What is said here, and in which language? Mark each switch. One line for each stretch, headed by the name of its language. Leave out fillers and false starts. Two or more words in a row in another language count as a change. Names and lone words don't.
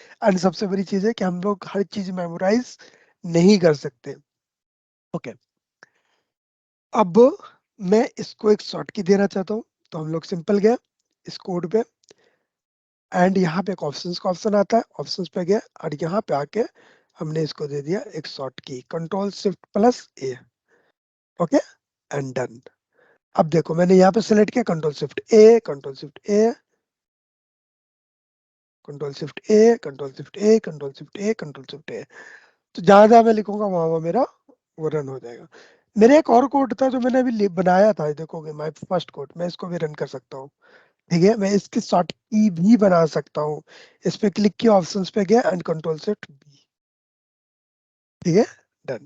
Hindi: एंड सबसे बड़ी चीज है कि हम लोग हर चीज मेमोराइज नहीं कर सकते, ओके। अब मैं इसको एक
English: short key
Hindi: देना चाहता हूँ, तो हम लोग सिंपल गए इस कोड पे एंड यहाँ पे एक ऑप्शंस का ऑप्शन आता है, ऑप्शंस पे गया और यहाँ पे आके हमने इसको दे दिया एक
English: short key Ctrl+Shift+A, okay, and done.
Hindi: अब देखो मैंने यहाँ पे सेलेक्ट किया Ctrl+Shift+A, Ctrl+Shift+A, Ctrl+Shift+A, Ctrl+Shift+A, Ctrl+Shift+A, Ctrl+Shift+A। तो जहां जहां मैं लिखूंगा वहां वहां मेरा वो रन हो जाएगा। मेरे एक और कोड था जो मैंने अभी बनाया था, देखोगे
English: my first code,
Hindi: मैं इसको भी रन कर सकता हूँ, ठीक है। मैं इसकी
English: short key
Hindi: भी बना सकता हूँ। इस पे क्लिक किया, ऑप्शंस पे गया एंड Ctrl+Shift+B, ठीक है, डन।